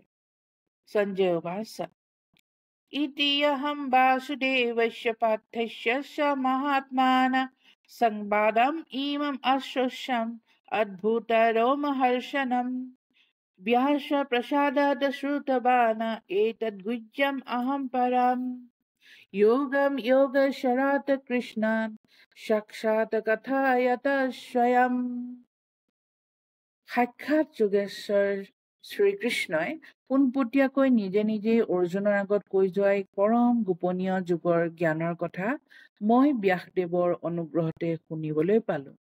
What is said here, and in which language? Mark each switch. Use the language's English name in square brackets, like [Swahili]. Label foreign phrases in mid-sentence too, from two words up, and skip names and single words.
[Sanskrit] সঞ্জয় উবাচ ইতিহম বাসুদেৱস্য পাৰ্থস্য মহাত্মানা সংবাদম ইমম আশ্ৰুষ্যম অদ্ভুত ৰোমহৰ্ষণম ব্যাস প্ৰসাদাৎ শ্ৰুতবান এতদ গুহ্যম অহম পৰম योगम योगेश्वरात् कृष्णान् সাক্ষাৎ কথায়ত স্বয়ং। [Assamese] সাক্ষাৎ যোগেশ্বৰ শ্ৰীকৃষ্ণই পোনপটীয়াকৈ নিজে নিজে অৰ্জুনৰ আগত কৈ যোৱাই পৰম গোপনীয় যুগৰ জ্ঞানৰ কথা মই ব্যাসদেৱৰ অনুগ্ৰহতে শুনিবলৈ পালো।